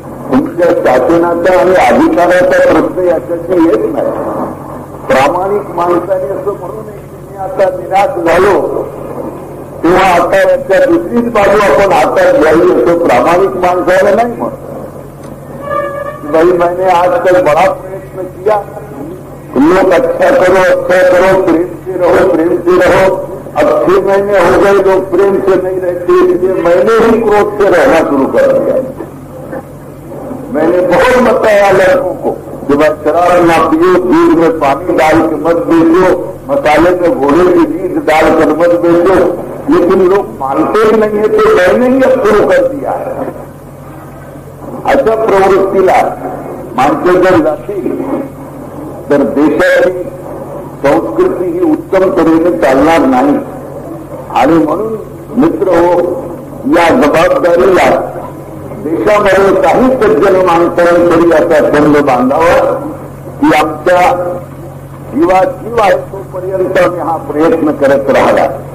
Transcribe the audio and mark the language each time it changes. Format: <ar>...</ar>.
<mr>तुमच्या शासनाचा आणि अधिकाराचा प्रश्न याच्याशी येत नाही. प्रामाणिक माणसाने असं म्हणू नये की मी आता निराश झालो तेव्हा आता याच्या दुसरीच बाजू आपण हातात घ्यावी असं प्रामाणिक माणसाला नाही म्हणत.</mr> <hi>भाई मैंने आज तक बड़ा प्रयत्न किया, लोग अच्छा करो, प्रेम से रहो. अब 6 महीने हो गए लोग प्रेम से नहीं रहते, इसलिए मैंने ही क्रोध से रहना शुरू कर दिया. मैंने बहुत बताया लड़कों को कि भाई शराब ना पियो, दूध में पानी डाल के मत बेचो, मसाले में घोड़े की बीज डालकर मत बेचो. लेकिन लोग मानते ही नहीं है तो मैंने ही अब शुरू कर दिया है.</hi> <mr>अशा प्रवृत्तीला माणसं जर जातील तर देशाची संस्कृती ही उत्तम तऱ्हेने चालणार नाही. आणि म्हणून मित्र हो, या जबाबदारीला देशामध्ये काही सज्जन माणसांनी तरी असा बंद बांधावा की आमच्या जीवाजीव आहे तोपर्यंत आम्ही हा प्रयत्न करत राहिला.</mr>